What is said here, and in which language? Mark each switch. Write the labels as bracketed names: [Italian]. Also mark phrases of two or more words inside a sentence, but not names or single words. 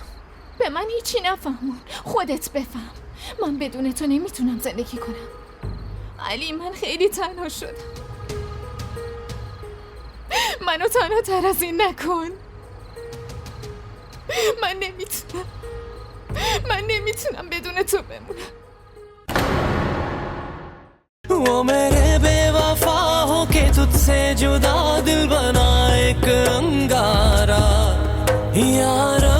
[Persian] به من هیچی نفهمون، خودت بفهم. من بدون تو نمیتونم زندگی کنم. علی من خیلی تنها شدم. منو تنها تر از این نکن. من نمیتونم بدون تو بمونم. [Hindi] वो मेरे बेवफा हो के तुझसे जुदा दिल बना एक अंगारा।